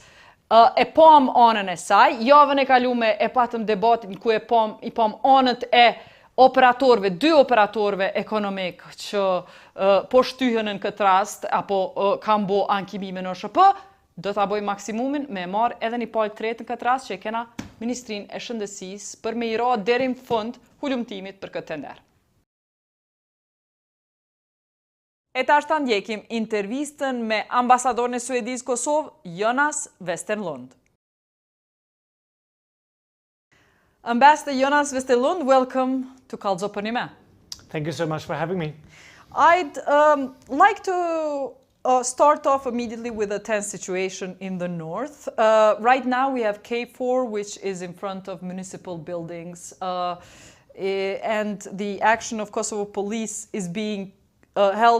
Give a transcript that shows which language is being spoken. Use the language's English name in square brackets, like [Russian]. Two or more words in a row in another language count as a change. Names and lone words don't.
[Albanian] E pam anën e saj, javën e kalume e patëm debatin ku i pam anët e operatorëve, 2 operatorëve ekonomik që po shtyhen në këtë rast, apo kam bo ankimime në OSHP, do ta boj maksimumin me marrë edhe një palë tretë në këtë rast që e kena Ministrinë e Shëndetësisë për me i ra deri në fund hulumtimit për këtë tender. E tash ta ndjekim intervistën me ambasadorin e Suedisë Kosovë, Jonas Westerlund. [English] Ambassador Jonas Westerlund, welcome to Kallëzo për një me. Thank you so much for having me. I'd like to start off immediately with a tense situation in the north. Right now we have K4, which is in front of municipal buildings, and the action of Kosovo police is being held.